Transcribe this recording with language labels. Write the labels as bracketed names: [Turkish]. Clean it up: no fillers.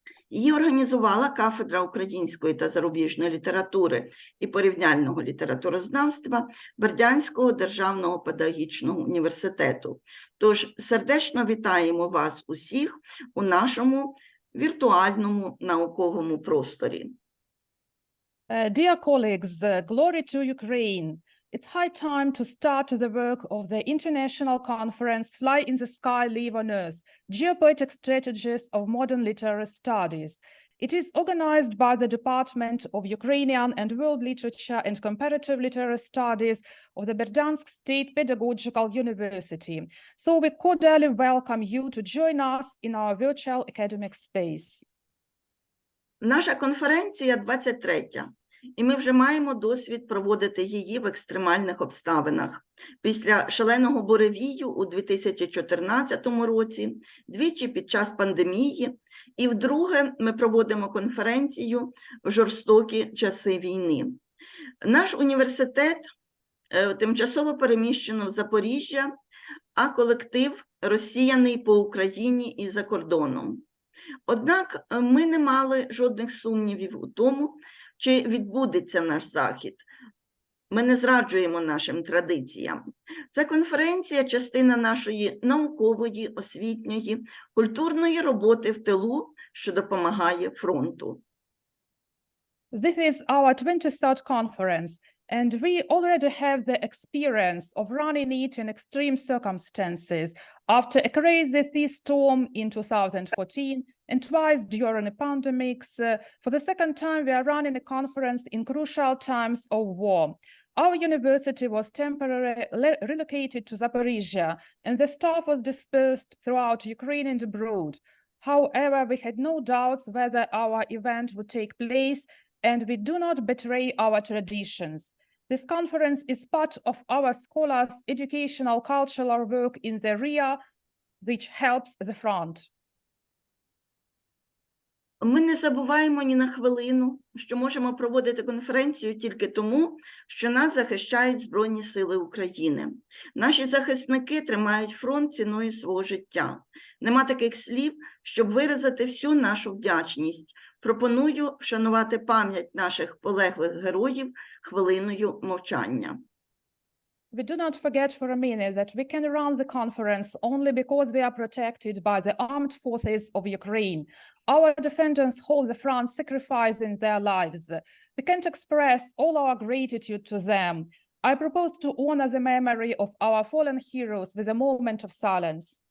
[Ukrainian] Її організувала кафедра української та зарубіжної літератури і порівняльного літературознавства Бердянського державного педагогічного університету. Тож сердечно вітаємо вас усіх у нашому віртуальному науковому просторі. [English] Dear colleagues, glory to Ukraine. It's high time to start the work of the international conference Fly in the Sky, Live on Earth, Geopoetic Strategies of Modern Literary Studies. It is organized by the Department of Ukrainian and World Literature and Comparative Literary Studies of the Бердянськ State Pedagogical University. So we cordially welcome you to join us in our virtual academic space. [Ukrainian] Наша конференція 23-я. І ми вже маємо досвід проводити її в екстремальних обставинах. Після шаленого буревію у 2014 році, двічі під час пандемії, і вдруге ми проводимо конференцію в жорстокі часи війни. Наш університет тимчасово переміщено в Запоріжжя, а колектив розсіяний по Україні і за кордоном. Однак ми не мали жодних сумнівів у тому, чи відбудеться наш захід. Ми не зраджуємо нашим традиціям. Ця конференція – частина нашої наукової, освітньої, культурної роботи в тилу, що допомагає фронту. [English] This is our 23rd conference, and we already have the experience of running it in extreme circumstances after a crazy sea storm in 2014 and twice during a pandemic. For the second time, we are running a conference in crucial times of war. Our university was temporarily relocated to Zaporizhia, and the staff was dispersed throughout Ukraine and abroad. However, we had no doubts whether our event would take place, and we do not betray our traditions. This conference is part of our scholars' educational cultural work in the area, which helps the front. [Ukrainian] Ми не забуваємо ні на хвилину, що можемо проводити конференцію тільки тому, що нас захищають Збройні Сили України. Наші захисники тримають фронт ціною свого життя. Нема таких слів, щоб виразити всю нашу вдячність. Пропоную вшанувати пам'ять наших полеглих героїв хвилиною мовчання. [English] We do not forget for a minute that we can run the conference only because we are protected by the armed forces of Ukraine. Our defenders hold the front, sacrificing their lives. We can't express all our gratitude to them. I propose to honor the memory of our fallen heroes with a moment of silence.